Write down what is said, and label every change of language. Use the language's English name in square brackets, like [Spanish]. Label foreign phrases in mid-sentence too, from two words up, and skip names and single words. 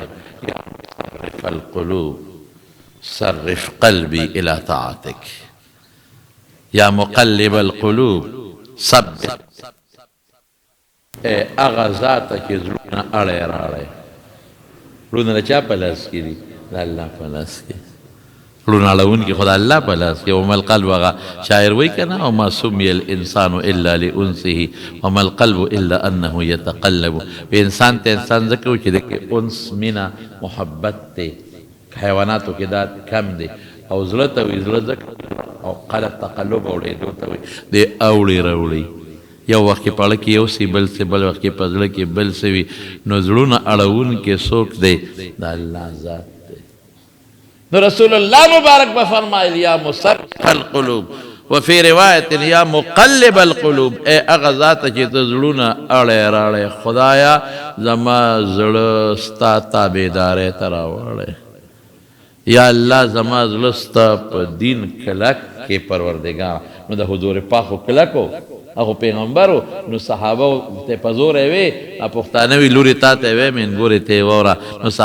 [Arabic] یا مصرف القلوب صرف قلبي الى طاعتک، یا مقلب القلوب ثبت. [Pashto] هغه ذاته چې زړونه اړی راړی، زړونه د چا په لاس کې دي؟ د الله په لاس کې. زړونه اړونکي خو د الله په لاس کې. [Arabic] وما القلب، [Pashto] هغه شاعر وایي که نه، [Arabic] وما سمي الانسان الا لانسه وما القلب الا انه يتقلب. [Pashto] انسان ته انسان ځکه وایي چې د کې انس، مینه، محبت دی. حیواناتو کې دا کم دی. او زړه ته وایي زړه ځکه، او قلب تقلب اورېدو ته وایي دی اوړي راوړي. یو وخت کې په اړه کې یو څه بل څه، بل وخت کې په زړه کې بل څه وي. نو زړونه اړونکي څوک دی؟ د الله ذات دی. نو رسول الله مبارک به فرمایل [Arabic] یا مصرف القلوب [Pashto] وفي روایت [Arabic] یا مقلب القلوب، [Pashto] ای هغه ذاته چې ته زړونه اړی راړی، خدایا زما زړه ستا تابعدارۍ ته راوړی. یا الله زما زړه ستا په دین کلک کې پروردګار. نو د حضور پاک خو کلکو، هغه پیغمبرو، نو صحابه ته په زوری وی، پښتانه وي لورې تا ته وی من ګورې ته یې واوره.